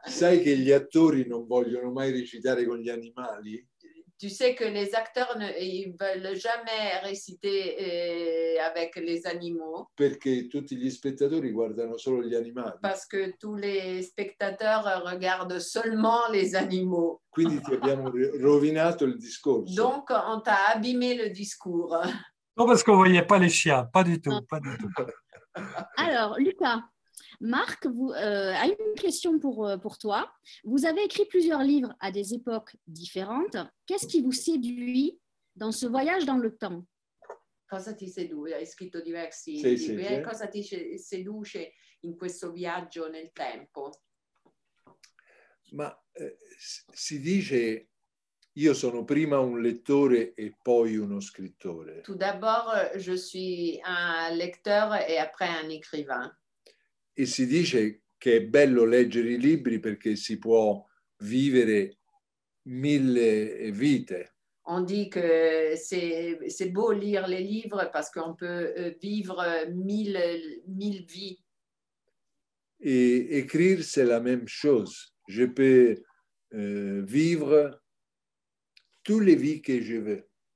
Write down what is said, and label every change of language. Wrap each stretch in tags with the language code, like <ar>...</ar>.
<it>Sai che gli attori non vogliono mai recitare con gli animali?</it> <fr>Tu sais que les acteurs ne veulent jamais réciter avec les animaux.</fr> <it>Perché tutti gli spettatori guardano solo gli animali.</it> <fr>Parce que tous les spectateurs regardent seulement les animaux.</fr> <it>Quindi ti abbiamo rovinato il discorso.</it> <fr>Donc, on t'a abîmé le discours. Non, parce qu'on ne voyait pas les chiens, pas du tout. Pas du tout. Alors, Lucas, Marc a une question pour toi. Vous avez écrit plusieurs livres à des époques différentes. Qu'est-ce qui vous séduit dans ce voyage dans le temps?</fr> <it>Cosa ti seduce? Hai scritto diversi libri. Cosa ti seduce in questo viaggio nel tempo? Ma si dice, io sono prima un lettore e poi uno scrittore.</it> <fr>Tout d'abord, je suis un lecteur et après un écrivain.</fr> <it>E si dice che è bello leggere i libri perché si può vivere 1000 vite.</it> <fr>On dit que c'est beau lire les livres parce qu'on peut vivre 1000 vies. Et écrire, c'est la même chose. Je peux vivre toutes les vies que je veux.</fr>